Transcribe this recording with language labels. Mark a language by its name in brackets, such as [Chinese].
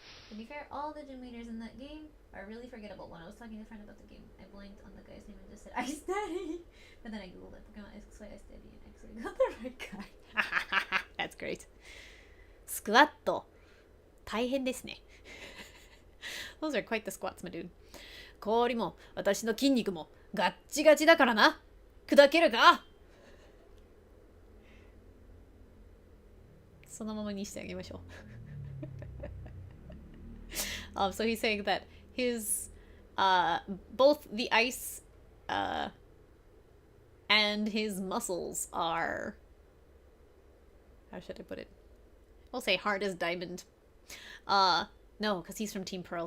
[English] To be fair, all the gym leaders in that game are really forgettable. When I was talking to a friend about the game, I blanked on the guy's name and just said Ice Daddy. But then I googled it. Pokemon Ice Daddy and actually got the right guy. That's great. [Japanese] スクワット。大変ですね。 [English] Those are quite the squats, my dude. [Japanese] 氷も私の筋肉もガッチガチだからな。砕けるか？そのままにしてあげましょう。 [English] So he's saying that his both the ice and his muscles are, how should I put it? We'll say hard as diamond. No, because he's from Team Pearl.